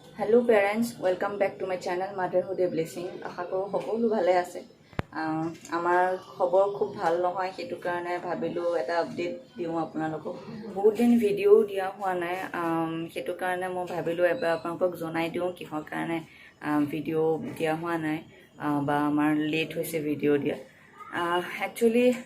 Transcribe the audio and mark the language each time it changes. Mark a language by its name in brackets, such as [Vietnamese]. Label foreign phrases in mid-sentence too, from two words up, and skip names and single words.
[English] Hello parents welcome back to my channel Motherhood a Blessing [Assamese] আশা কৰো সকলো ভালে আছে আমাৰ খবৰ খুব ভাল নহয় সেইটো কাৰণে ভাবিলো এটা আপডেট দিও আপোনালোকক বহুত দিন ভিডিও দিয়া হোৱা নাই সেইটো কাৰণে মই ভাবিলো এবাৰ আপোনালোকক জনাই দিও কিহৰ কাৰণে ভিডিও দিয়া হোৱা নাই বা আমাৰ লেট হৈছে ভিডিও দিয়া একচুয়ালি